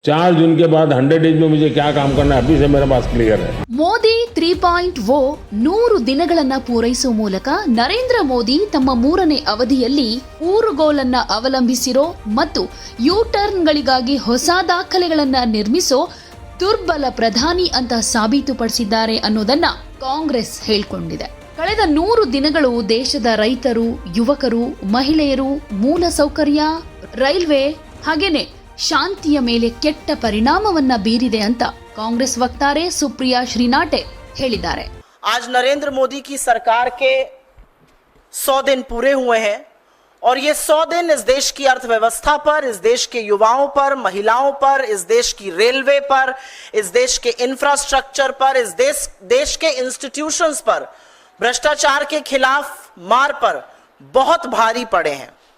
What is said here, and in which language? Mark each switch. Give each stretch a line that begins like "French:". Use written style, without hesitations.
Hindi: 4 जून के बाद 100 डेज में मुझे क्या काम करना है अभी से मेरे पास क्लियर है।
Kannada: ಮೋದಿ 3.0 100 ದಿನಗಳನ್ನ ಪೂರೈಸುವ ಮೂಲಕ ನರೇಂದ್ರ ಮೋದಿ ತಮ್ಮ 3ನೇ ಅವಧಿಯಲ್ಲಿ ಊರುಗೋಲನ್ನ ಅವಲಂಬಿಸಿರೋ ಮತ್ತು ಯೂ ಟರ್ನ್ಗಳಿಗಾಗಿ ಹೊಸ ದಾಖಲೆಗಳನ್ನ ನಿರ್ಮಿಸೋ ದುರ್ಬಲ ಪ್ರಧಾನಿ ಅಂತ ಸಾಬೀತುಪಡಿಸಿದ್ದಾರೆ ಅನ್ನೋದನ್ನ ಕಾಂಗ್ರೆಸ್ ಹೇಳ್ಕೊಂಡಿದೆ. ಕಳೆದ 100 ದಿನಗಳು ದೇಶದ ರೈತರು, ಯುವಕರು, ಮಹಿಳೆಯರು, ಮೂಲಸೌಕರ್ಯ, ರೈಲ್ವೆ ಹಾಗೇನೆ ಶಾಂತಿಯ ಮೇಲೆ ಕೆಟ್ಟ ಪರಿಣಾಮವನ್ನ ಬೀರಿದೆ ಅಂತ कांग्रेस वक्तारे सुप्रिया श्रीनाटे ಹೇಳಿದ್ದಾರೆ.
Hindi: आज नरेंद्र मोदी की सरकार के 100 दिन पूरे हुए हैं और ये 100 दिन इस देश की अर्थव्यवस्था पर, इस देश के युवाओं पर, महिलाओं पर, इस देश की रेलवे पर, इस देश के इंफ्रास्ट्रक्चर पर, इस देश के इंस्टीट्यूशंस पर, भ्रष्टाचार के खिलाफ मार पर बहुत भारी पड़े हैं.